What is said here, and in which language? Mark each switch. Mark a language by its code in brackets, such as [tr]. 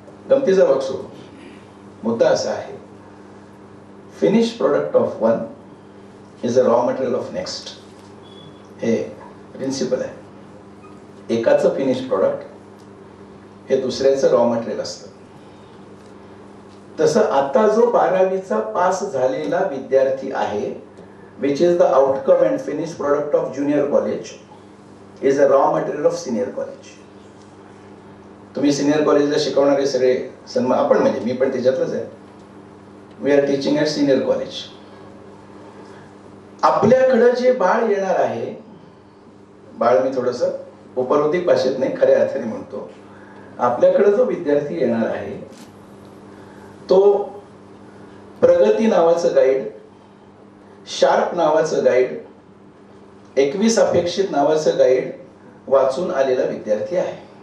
[mr] गमतीचा बघसो मुद्दा असा आहे, [en] Finish product of one is a raw material of next. [mr] हे प्रिन्सिपल आहे. एकाचं फिनिश प्रोडक्ट हे दुसऱ्याचं रॉ मटेरियल असतं. तसं आता जो 12वीचा पास झालेला विद्यार्थी आहे, [en] which is the outcome and finished product of junior college, is a raw material of senior college. [mr] तुम्ही सिनियर कॉलेजला शिकवणारे सगळे सन्मान, आपण म्हणजे मी पण त्याच्यातलंच आहे. [en] We are teaching at senior college. [mr] आपल्याकडं जे बाळ येणार आहे, बाळ मी थोडस उपरोधिक भाषेत नाही खऱ्या अर्थाने म्हणतो, आपल्याकडे जो विद्यार्थी येणार आहे तो प्रगती नावाचं गाईड, शार्प नावाचं गाईड, 21 अपेक्षित नावाचं गाईड वाचून आलेला विद्यार्थी आहे.